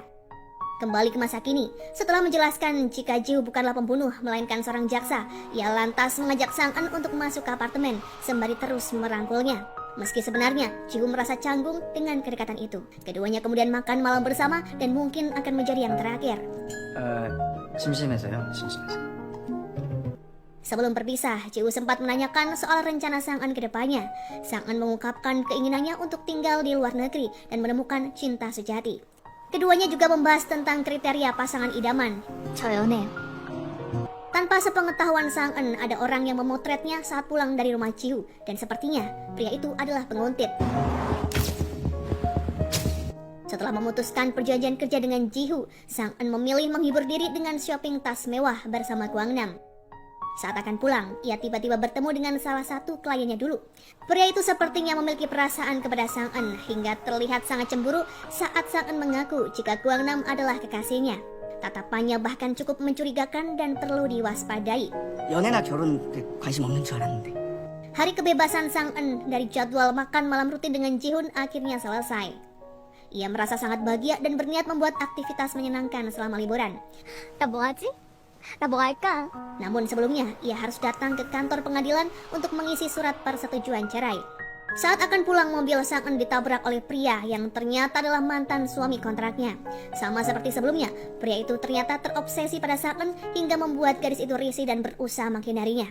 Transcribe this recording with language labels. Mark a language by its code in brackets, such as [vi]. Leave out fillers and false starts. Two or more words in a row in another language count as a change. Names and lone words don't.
[id] Kembali ke masa kini, setelah menjelaskan jika Ji-hoo bukanlah pembunuh melainkan seorang jaksa, ia lantas mengajak Sang-eun untuk masuk ke apartemen sembari terus merangkulnya. Meski sebenarnya Ji-hoo merasa canggung dengan kedekatan itu. Keduanya kemudian makan malam bersama dan mungkin akan menjadi yang terakhir. [ko] 심심해서요. 심심해서. [id] Sebelum berpisah, Ji-hoo sempat menanyakan soal rencana Sang-eun ke depannya. Sang-eun mengungkapkan keinginannya untuk tinggal di luar negeri dan menemukan cinta sejati. Keduanya juga membahas tentang kriteria pasangan idaman. [ko] 저 연애. [id] Tanpa sepengetahuan Sang-eun, ada orang yang memotretnya saat pulang dari rumah Ji-hoo. Dan sepertinya, pria itu adalah penguntit. Setelah memutuskan perjanjian kerja dengan Ji-hoo, Sang-eun memilih menghibur diri dengan shopping tas mewah bersama Gwangnam. Saat akan pulang, ia tiba-tiba bertemu dengan salah satu kliennya dulu. Pria itu sepertinya memiliki perasaan kepada Sang-eun hingga terlihat sangat cemburu saat Sang-eun mengaku jika Gwangnam adalah kekasihnya. Tatapannya bahkan cukup mencurigakan dan perlu diwaspadai. [ko] 연애나 결혼 관심 없는 줄 알았는데. [id] Hari kebebasan Sang-eun dari jadwal makan malam rutin dengan Ji-hoon akhirnya selesai. Ia merasa sangat bahagia dan berniat membuat aktivitas menyenangkan selama liburan. [ko] 나 뭐 하지? 나 뭐 할까? [id] Namun sebelumnya, ia harus datang ke kantor pengadilan untuk mengisi surat persetujuan cerai. Saat akan pulang, mobil Sang-eun ditabrak oleh pria yang ternyata adalah mantan suami kontraknya. Sama seperti sebelumnya, pria itu ternyata terobsesi pada Sang-eun hingga membuat gadis itu risih dan berusaha menghindarinya.